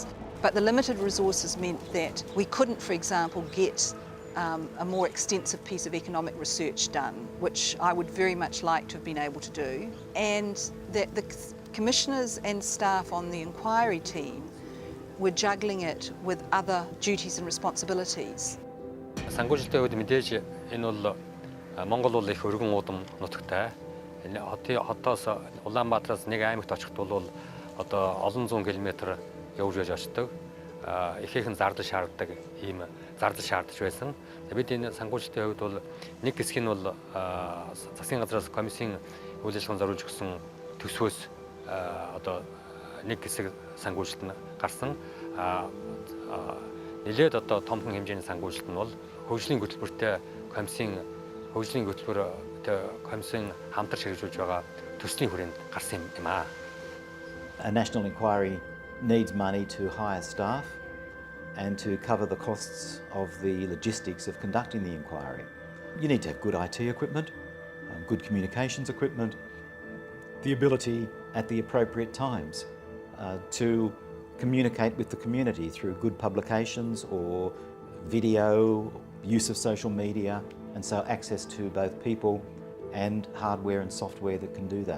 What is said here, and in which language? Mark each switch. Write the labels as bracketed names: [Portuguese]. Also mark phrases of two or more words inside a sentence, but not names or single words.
[English] But the limited resources meant that we couldn't, for example, get a more extensive piece of economic research done, which I would very much like to have been able to do, and that the commissioners and staff on the inquiry team were juggling it with other duties and responsibilities. [Mongolian] Санхүүжилтийн үед мэдээж энэ бол Монгол бол их өргөн уудам нутагтай. Хотоос Улаанбаатараас нэг аймагт очихд бол одоо олон зуун километр явж очдог. Ихээхэн зардал шаарддаг ийм зардал шаардж байсан. Бид энэ санхүүжилтийн хувьд бол нэг хэсэг нь бол засгийн газраас комиссийн үйл ажиллагаанд зориулж өгсөн төсвөөс одоо нэг хэсэг санхүүжилт нь гарсан. Нэлээд одоо томхон хэмжээний санхүүжилт нь бол хөгжлийн хөтөлбөртэй комиссийн хамтарч хэрэгжүүлж байгаа төслийн хүрээнд гарсан юм аа. [English] A national inquiry needs money to hire staff and to cover the costs of the logistics of conducting the inquiry. You need to have good IT equipment, good communications equipment, the ability at the appropriate times to communicate with the community through good publications or video, use of social media, and so access to both people and hardware and software that can do that.